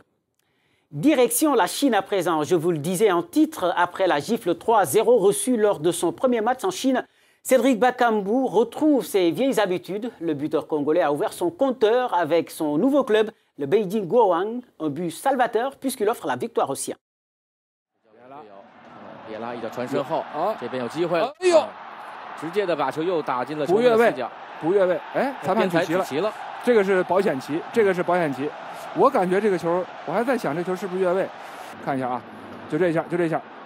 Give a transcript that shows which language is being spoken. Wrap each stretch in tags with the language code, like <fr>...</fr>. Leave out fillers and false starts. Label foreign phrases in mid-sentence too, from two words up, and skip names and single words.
<fr>Direction la Chine à présent, je vous le disais en titre, après la gifle 3-0 reçue lors de son premier match en Chine, Cédric Bakambu retrouve ses vieilles habitudes. Le buteur congolais a ouvert son compteur avec son nouveau club, le Beijing Guoang, un but salvateur puisqu'il offre la victoire aux siens.</fr> <zh>别拉一脚传身后，这边有机会了。哎呦，直接的把球又打进了球门的死角。不越位，哎，裁判举旗了，这个是保险旗，这个是保险旗。我感觉这个球，我还在想这球是不是越位，看一下啊，就这一下，就这一下。</zh>